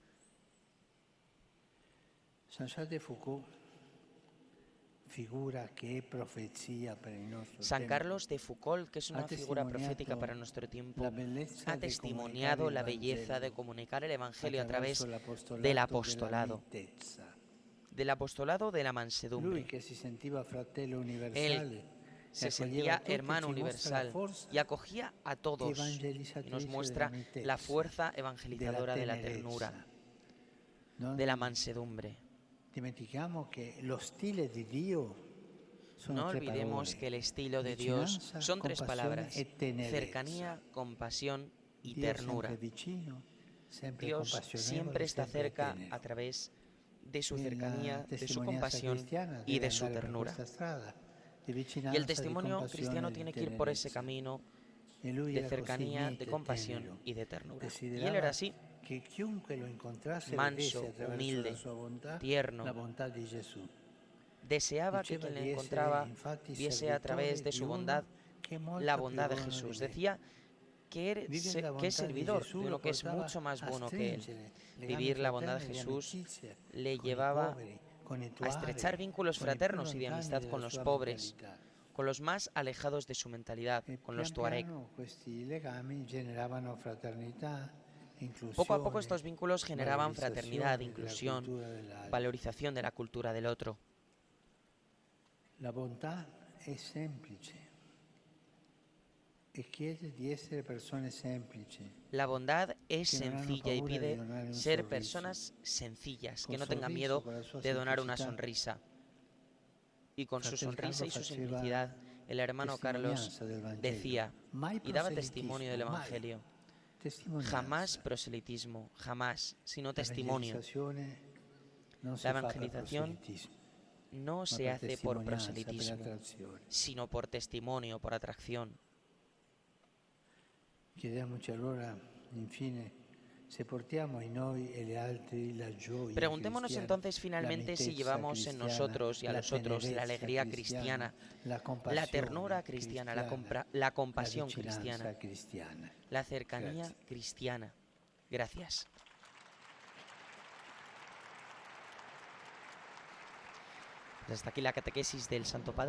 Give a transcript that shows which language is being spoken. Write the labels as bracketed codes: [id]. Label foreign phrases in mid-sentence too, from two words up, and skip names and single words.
[es] San Carlos de Foucault, que es una figura profética para nuestro tiempo, ha testimoniado la belleza de comunicar el Evangelio a través del apostolado. del apostolado de la [it] Lui [es] mansedumbre. [it] che si sentiva fratello [es] Él [it] universale [es] se [it] e accoglieva [es] sentía [it] tutti, [es] hermano [it] ci mostra la [es] universal [it] forza [es] y acogía a todos. Y nos [it] evangelizzatrice [es] muestra [it] della [es] la [it] mitezza, [es] fuerza [it] della [es] evangelizadora de la ternura, [it] tenerezza. [es] de la [it] Non [es] mansedumbre. [it] dimentichiamo che lo stile di Dio sono [es] No [it] tre [es] olvidemos que el [it] parole: [es] estilo de Dios [it] vicinanza, [es] son tres [it] compassione [es] palabras: [it] e tenerezza. [es] cercanía, compasión y [it] Dio [es] ternura. [it] sempre vicino, sempre [es] Dios [it] compassionevole, [es] siempre está [it] sempre [es] cerca [it] tenero. [es] a través de su [it] Quindi [es] cercanía, [it] la [es] de su [it] testimonianza [es] compasión [it] cristiana [es] y [it] deve [es] de su [it] andare per [es] ternura. [it] questa strada di [es] Y el [it] vicinanza, di [es] testimonio [it] compassione [es] cristiano [it] e di [es] tiene que ir por ese [it] tenerezza. [es] camino [it] E lui [es] de [it] era così [es] cercanía, de [it] mite e [es] compasión [it] tenero. [es] y de ternura. Y él [it] Desiderava [es] era así, [it] che chiunque lo incontrasse vedesse [es] manso, [it] attraverso la [es] humilde, [it] sua bontà [es] tierno. [it] la bontà di Gesù. [es] Deseaba que [it] Diceva [es] quien le [it] di essere [es] encontraba [it] infatti [es] viese a través [it] servitore [es] de [it] di [es] su [it] uno [es] bondad [it] che è [es] la [it] molto più [es] bondad de [it] buono di [es] Jesús. [it] me. [es] Decía que [it] Vivere la [es] es [it] bontà di [es] servidor [it] Gesù [es] de [it] lo [es] uno que es [it] portava [es] mucho más [it] a [es] bueno que él. [it] stringere legami [es] Vivir la bondad de [it] fraterni di [es] Jesús [it] amicizia [es] le [it] con i [es] llevaba [it] poveri, con i [es] a estrechar [it] tuari, [es] vínculos [it] con i più [es] fraternos y de [it] lontani [es] amistad [it] della [es] con los [it] sua [es] pobres, [it] mentalità. [es] con los más alejados de su mentalidad, [it] E con pian [es] los tuareg. [it] piano questi legami generavano fraternità, [es] Poco a poco [it] inclusione, [es] estos vínculos generaban fraternidad, [it] valorizzazione della [es] inclusión, [it] cultura dell'altro. [es] valorización de la cultura del otro. [it] La bontà è semplice e chiede di essere persone semplici, [es] La bondad es que no [it] hanno [es] sencilla y [it] paura di [es] pide [it] donare un [es] ser [it] sorriso. [es] personas sencillas, que [it] Con [es] no tengan [it] sorriso, [es] miedo [it] con la sua [es] de donar una [it] semplicità. [es] sonrisa. Y con su [it] Fratel [es] sonrisa [it] Carlo [es] y su [it] faceva [es] simplicidad, el hermano Carlos [it] testimonianza del Vangelo, [es] decía [it] mai [es] y daba testimonio del [it] proselitismo, mai. [es] Evangelio. [it] Testimonianza. [es] Jamás proselitismo, jamás, sino [it] La [es] testimonio. [it] evangelizzazione non si [es] La [it] fa per [es] evangelización [it] proselitismo, [es] no [it] ma [es] se [it] per [es] hace por [it] testimonianza, per [es] proselitismo, [it] attrazione. [es] sino por testimonio, por atracción. [it] Chiediamoci allora, infine, se portiamo in noi e gli altri la gioia [es] Preguntémonos [it] cristiana, [es] entonces [it] la [es] finalmente si [it] mitezza [es] llevamos en [it] cristiana, [es] nosotros y a [it] la [es] los otros la [it] tenerezza [es] alegría cristiana, [it] la [es] la [it] compassione [es] ternura cristiana, la [it] la [es] compasión [it] vicinanza [es] cristiana, [it] cristiana. [es] la cercanía [it] Grazie. [es] cristiana. Gracias. Pues hasta aquí la catequesis del Santo Padre.